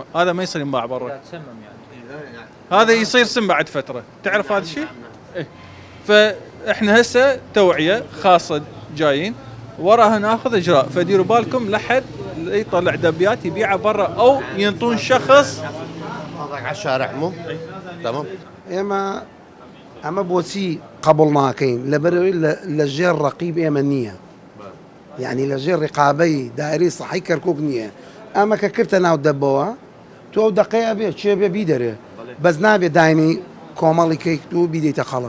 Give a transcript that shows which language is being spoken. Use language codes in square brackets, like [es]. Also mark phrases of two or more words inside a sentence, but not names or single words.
[ar] هذا ما يصير ينباع برا، هذا يصير سم بعد فتره. تعرف هذا الشيء؟ إيه؟ فاحنا هسه توعيه خاصه جايين وراها ناخذ اجراء، فديروا بالكم لحد يطلع دبيات يبيعها برا او ينطون شخص على الشارع. مو تمام. [ckb] ئەمە بۆچی قبول ناکەین لەبەرەوەی لە ژێر ڕەقیب ئێمە نییە، یعنی لە ژێر ڕقابەی دایرەی سەحی کەرکووک نییە. ئەمە کە کردە ناو دەبەوە تۆ ئەو دقەیە بێ چێ بێ بیدەرێ، بەس نابێ داینی کۆمەڵی کەیت و بیدەیتە خەڵک.